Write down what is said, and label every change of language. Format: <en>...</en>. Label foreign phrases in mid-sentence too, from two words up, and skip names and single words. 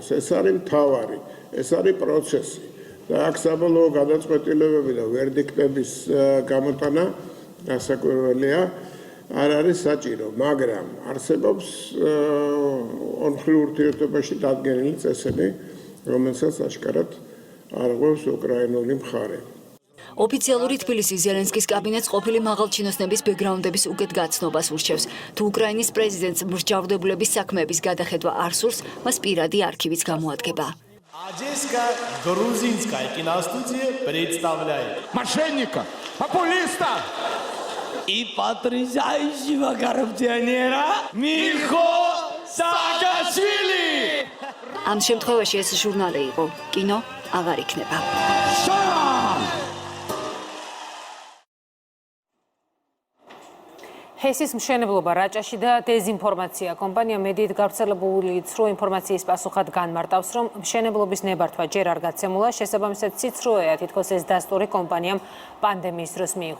<ka>ეს არის მთავარი, ეს არის პროცესი და აქ საბოლოო გადაწყვეტილებები და ვერდიქტების გამოტანა რასაკვირველია არ არის საჭირო, მაგრამ არსებობს ორმხრივ ურთიერთობაში დადგენილი წესები, რომელსაც აშკარად არღვევს უკრაინული მხარე. ოფიციალური თბილისი ზელენსკის კაბინეტს ყოფილი მაღალჩინოსნების ბექგრაუნდების უკეთ გაცნობას ურჩევს. თუ უკრაინის პრეზიდენტს მსჯავრდებულების საქმეების გადახედვა არ სურს, მას პირადი არქივიც გამოადგება.</ka> <ru>Одесская грузинская киностудия представляет мошенника, популиста и потрясающего коррупционера Михаила Саакашвили.</ru> <ka>ამ შემთხვევაში ეს ჟურნალი იყო, კინო აღარ იქნება. ჰესის მშენებლობა რაჭაში და დეზინფორმაცია კომპანია მედიით გავრცელებული ცრუ ინფორმაციის პასუხად განმარტავს, რომ მშენებლობის ნებართვა ჯერ არ გაცემულა, შესაბამისად ციცრუეა თითქოს ეს დასტური კომპანიამ პანდემიის დროს მიიღო.</ka>